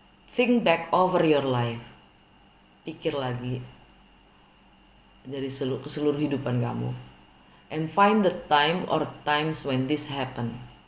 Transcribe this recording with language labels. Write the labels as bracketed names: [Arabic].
[English] Think back over your life. [Indonesian] Pikir lagi dari seluruh kehidupan kamu. [English] And find the time or times when this happened.